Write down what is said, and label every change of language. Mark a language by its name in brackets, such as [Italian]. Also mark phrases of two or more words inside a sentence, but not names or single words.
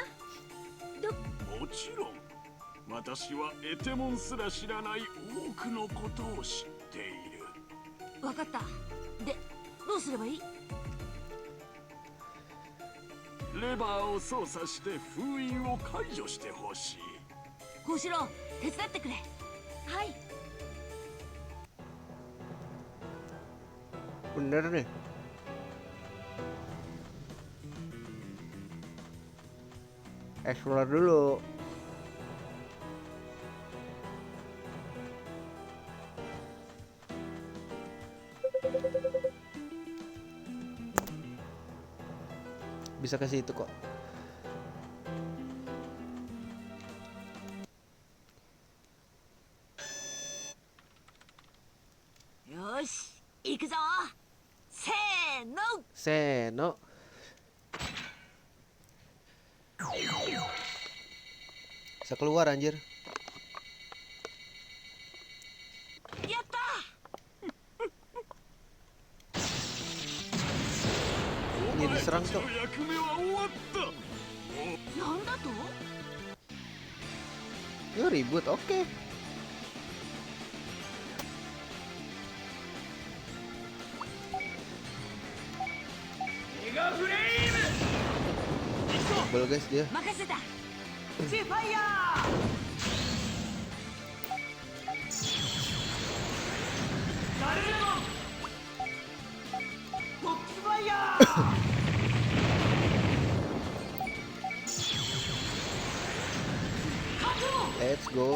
[Japanese] もちろん、私はエテモンすら知らない多くのことを知っている。わかった。で、どうすればいい？レバーを操作して封印を解除してほしい。小四郎、手伝ってくれ。はい。 [Indonesian] Bener nih. Explore dulu. Bisa ke situ kok. [Japanese] Yosh, 行くぞ。せーの。 [Indonesian] Seno. Bisa keluar anjir. [Japanese] やった。 [Indonesian] Ini diserang cok. [Japanese] 役目は終わった。なんだと？ [Indonesian] Ya ribut, oke. [English] Double guys [Indonesian] dia. [Japanese] 任せた。シーファイヤー。ダルレモン。フォックスファイヤー。 [English] Let's go.